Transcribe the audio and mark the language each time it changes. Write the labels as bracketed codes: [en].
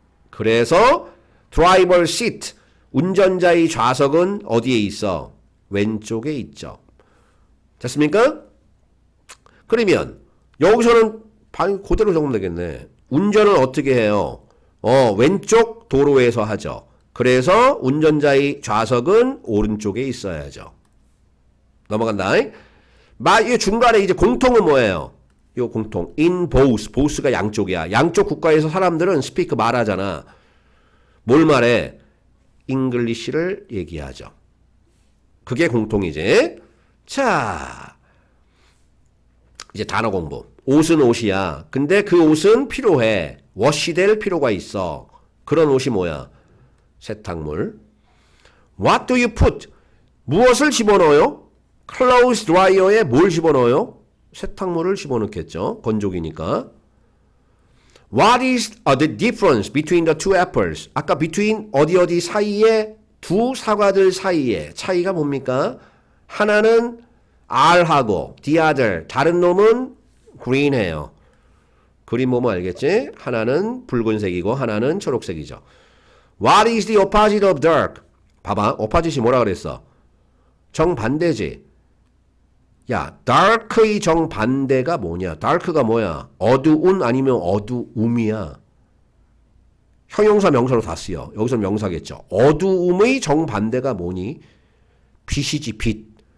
[ko] 그래서 [en] driver seat. [ko] 운전자의 좌석은 어디에 있어? 왼쪽에 있죠. 됐습니까? 그러면 여기서는 그대로 적으면 되겠네. 운전을 어떻게 해요? 왼쪽 도로에서 하죠. 그래서 운전자의 좌석은 오른쪽에 있어야죠. 넘어간다. 이 중간에 이제 공통은 뭐예요? 요 공통. [en] in both. [ko] both가 양쪽이야. 양쪽 국가에서 사람들은 speak 말하잖아. 뭘 말해? English를 얘기하죠. 그게 공통이지. 자, 이제 단어 공부. 옷은 옷이야. 근데 그 옷은 필요해. 워시될 필요가 있어. 그런 옷이 뭐야? 세탁물. [en] What do you put? [ko] 무엇을 집어넣어요? clothes dryer에 뭘 집어넣어요? 세탁물을 집어넣겠죠. 건조기니까. [en] What is the difference between the two apples? [ko] 아까 between 어디 사이에 두 사과들 사이에 차이가 뭡니까? 하나는 R하고 [en] the other [ko] 다른 놈은 green해요. 그림 보면 알겠지? 하나는 붉은색이고 하나는 초록색이죠. [en] What is the opposite of dark? [ko] 봐봐. opposite이 뭐라 그랬어? 정반대지. 야, dark의 정반대가 뭐냐? dark가 뭐야? 어두운 아니면 어두움이야. 형용사 명사로 다 쓰여. 여기서 명사겠죠. 어두움의 정반대가 뭐니? 빛이지, 빛.